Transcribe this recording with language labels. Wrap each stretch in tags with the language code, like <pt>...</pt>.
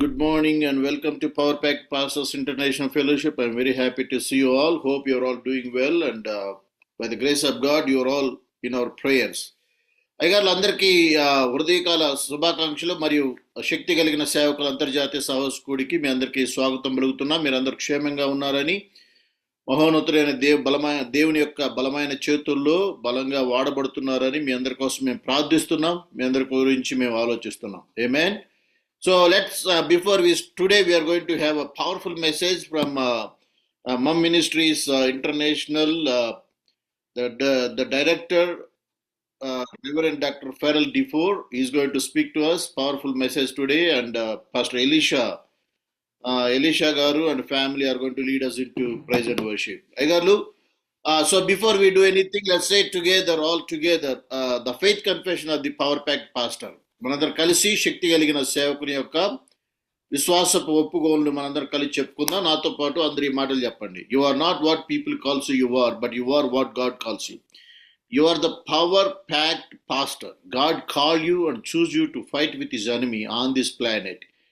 <en>Good morning and welcome to Power Pack Pastors International Fellowship. I'm very happy to see you all. Hope you're all doing well and by the grace of God, you're all in our prayers.</en> <te>అయ్యగారులందరికీ హృదయకాల శుభాకాంక్షలు మరియు శక్తి కలిగిన సేవకుల అంతర్జాతీయ సహస్కూడికి మీ అందరికీ స్వాగతం పలుకుతున్నా. మీరందరూ క్షేమంగా ఉన్నారని, మహోన్నతుడైన దేవుని యొక్క బలమైన చేతుల్లో బలంగా వాడబడుతున్నారని మీ అందరి కోసం మేము ప్రార్థిస్తున్నాం. మీ అందరి గురించి మేము ఆలోచిస్తున్నాం. ఆమేన్.</te> <en>So today we are going to have a powerful message from Mum Ministries International. The director, Reverend Dr. Farrell Defoe, is going to speak to us. Powerful message today, and Pastor Elisha Garu and family are going to lead us into praise and worship. Aigarlu, so before we do anything, let's say together, all together, the faith confession of the Power Pack Pastor.</en> <te>మనందరం కలిసి శక్తి కలిగిన సేవకుని యొక్క విశ్వాసపు ఒప్పుకోలు మనందరం కలిసి చెప్పుకుందాం. నాతో పాటు అందరూ ఈ మాటలు చెప్పండి.</te> <en>You are not what people calls you are, but you are what God calls you. You are the power packed pastor. God call you and choose you to fight with his enemy on this planet.</en>